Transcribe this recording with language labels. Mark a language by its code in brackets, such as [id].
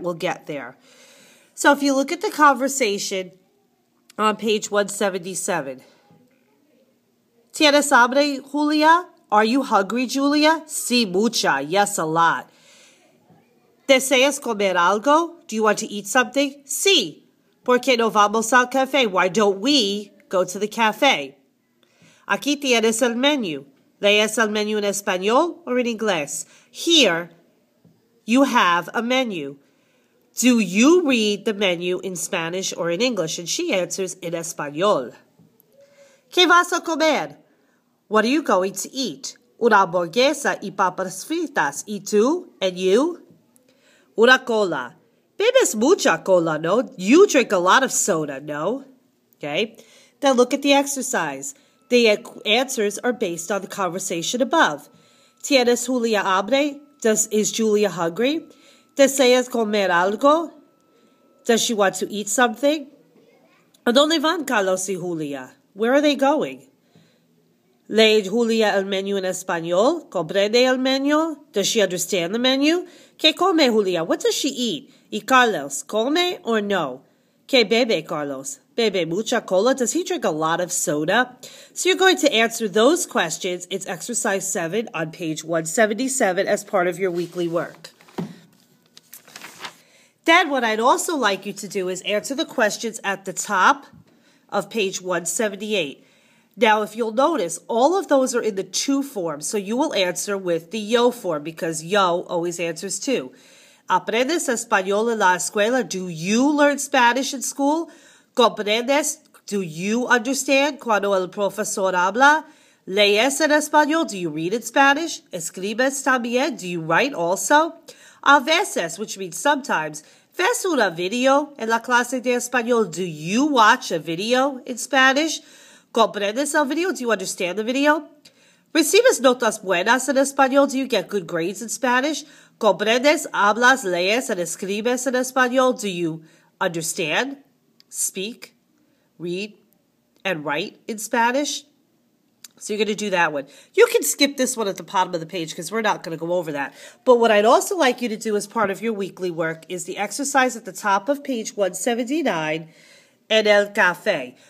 [en] We'll get there. So if you look at the conversation on page 177, [es] ¿Tienes hambre, Julia? [en] Are you hungry, Julia? [es] Sí, mucha. [en] Yes, a lot. [es] ¿Deseas comer algo? [en] Do you want to eat something? [es] Sí. ¿Por qué no vamos al café? [en] Why don't we go to the cafe? [es] Aquí tienes el menú. ¿Lees el menú en español [en] or in [es] inglés? [en] Here, you have a menu. Do you read the menu in Spanish or in English? And she answers in español. [es] ¿Qué vas a comer? [en] What are you going to eat? [es] Una hamburguesa y papas fritas. ¿Y tú? [en] And you? [es] Una cola. Bebes mucha cola, no? [en] You drink a lot of soda, no? Okay. Then look at the exercise. The answers are based on the conversation above. [es] ¿Tienes Julia hambre? [en] Is Julia hungry? [es] ¿Deseas comer algo? [en] Does she want to eat something? [es] ¿A dónde van Carlos y Julia? [en] Where are they going? [es] ¿Lee Julia el menú en español? ¿Comprende el menú? [en] Does she understand the menu? [es] ¿Qué come Julia? [en] What does she eat? [es] ¿Y Carlos, come or no? ¿Qué bebe Carlos? ¿Bebe mucha cola? [en] Does he drink a lot of soda? So you're going to answer those questions. It's exercise 7 on page 177 as part of your weekly work. Then what I'd also like you to do is answer the questions at the top of page 178. Now, if you'll notice, all of those are in the to form, so you will answer with the yo form because yo always answers to. [es] ¿Aprendes español en la escuela? [en] Do you learn Spanish in school? [es] ¿Comprendes? [en] Do you understand [es] cuando el profesor habla? ¿Lees en español? [en] Do you read in Spanish? [es] ¿Escribes también? [en] Do you write also? [es] A veces, [en] which means sometimes. [es] ¿Ves una video en la clase de español? [en] Do you watch a video in Spanish? [es] ¿Comprendes el video? [en] Do you understand the video? [es] ¿Recibes notas buenas en español? [en] Do you get good grades in Spanish? [es] ¿Comprendes, hablas, lees, and escribes en español? [en] Do you understand, speak, read, and write in Spanish? So you're going to do that one. You can skip this one at the bottom of the page because we're not going to go over that. But what I'd also like you to do as part of your weekly work is the exercise at the top of page 179, [es] en el café.